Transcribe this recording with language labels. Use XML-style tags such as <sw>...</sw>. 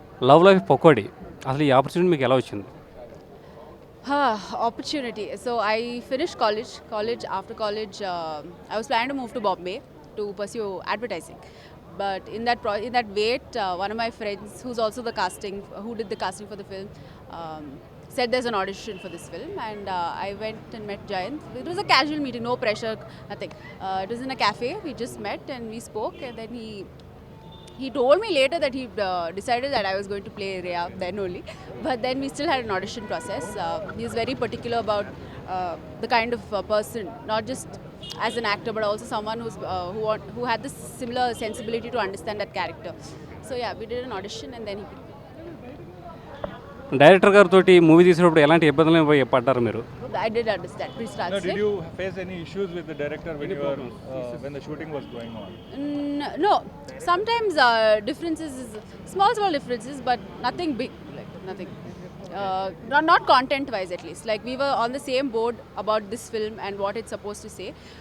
<te>Love life pakodi అసలు ఈ opportunity మీకు ఎలా వచ్చింది?</te> <en>Opportunity. So I finished college. After college, I was planning to move to Bombay to pursue advertising. But in that wait, one of my friends, who's also who did the casting for the film, said there's an audition for this film, and I went and met Jayant. It was a casual meeting, no pressure, nothing. It was in a cafe. We just met and we spoke, and then he told me later that he decided that I was going to play Rhea then only. But then we still had an audition process. He's very particular about the kind of person, not just as an actor, but also someone who had this similar sensibility to understand that character. So yeah, we did an audition and then he picked me.</en> <te>Director గారితో movie తీసేటప్పుడు ఎలాంటి ఇబ్బందులు పడ్డారు మీరు?</te> <en>I did understand. Please translate. Did you face any issues with the director when when the shooting was going on? No. Sometimes differences, small differences, but nothing big, like nothing. Not content-wise at least. Like we were on the same board about this film and what it's supposed to say.</en>